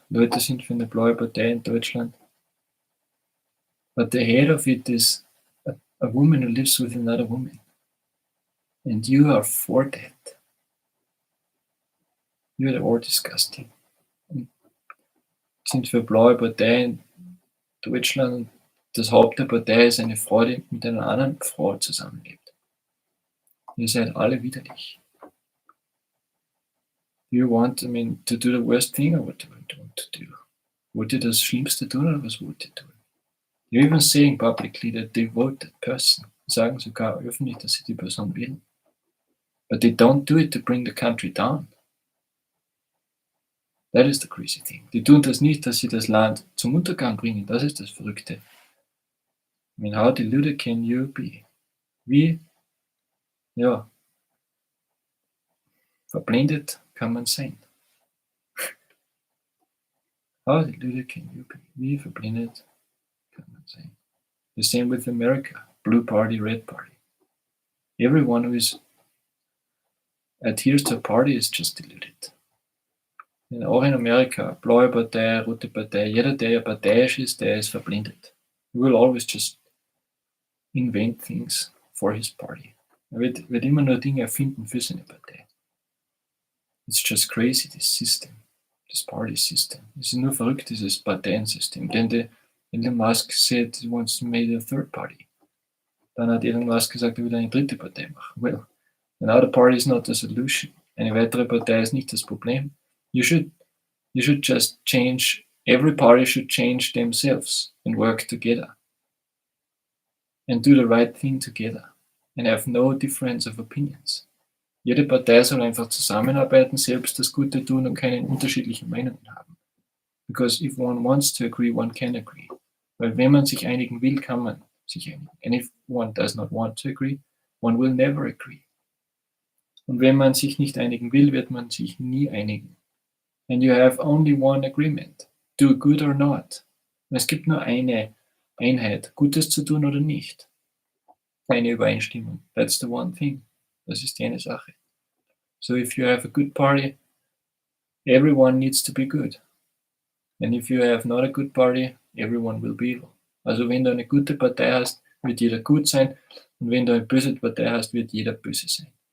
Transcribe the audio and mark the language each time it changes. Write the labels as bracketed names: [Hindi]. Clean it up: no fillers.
[German] Leute sind für eine blaue Partei in Deutschland. [English] But the head of it is a woman who lives with another woman. And you are for that. You're all disgusting. [German] Und sind für blaue Partei in Deutschland. Das Haupt der Partei ist eine Frau, die mit einer anderen Frau zusammenlebt. Ihr seid alle widerlich. [English] Do you want, to do the worst thing or what do you want to do? [German] Wollt ihr das Schlimmste tun oder was wollt ihr tun? [English] You're even saying publicly that they vote that person. [German] Sagen sogar öffentlich, dass sie die Person wählen. [English] But they don't do it to bring the country down. That is the crazy thing. [German] Die tun das nicht, dass sie das Land zum Untergang bringen. Das ist das Verrückte. [English] How deluded can you be? [German] Wie, verblendet kann man sein. [English] How deluded can you be? [German] Wie verblendet kann man sein? [English] The same with America. Blue party, red party. Everyone who adheres to a party is just deluded. [German] Und auch in Amerika, blaue Partei, rote Partei, jeder, der ja parteiisch ist, der ist verblendet. [English] He will always just invent things for his party. [German] Er wird immer nur Dinge erfinden für seine Partei. [English] It's just crazy, this system, this party system. [German] Es ist nur verrückt, dieses Parteiensystem. [English] Denn Elon Musk said he wants to make a third party. [German] Dann hat Elon Musk gesagt, er will eine dritte Partei machen. [English] Well, another party is not the solution. [German] Eine weitere Partei ist nicht das Problem. [English] You should just change, every party should change themselves and work together. And do the right thing together. And have no difference of opinions. [German] Jede Partei soll einfach zusammenarbeiten, selbst das Gute tun und keine unterschiedlichen Meinungen haben. [English] Because if one wants to agree, one can agree. [German] Weil wenn man sich einigen will, kann man sich einigen. [English] And if one does not want to agree, one will never agree. [German] Und wenn man sich nicht einigen will, wird man sich nie einigen. [English] And you have only one agreement. Do good or not. [German] Und es gibt nur eine Einheit, Gutes zu tun oder nicht. Keine Übereinstimmung. [English] That's the one thing. [German] Das ist die eine Sache. [English] So if you have a good party, everyone needs to be good. And if you have not a good party, everyone will be evil. [German] Also wenn du eine gute Partei hast, wird jeder gut sein. Und wenn du eine böse Partei hast, wird jeder böse sein.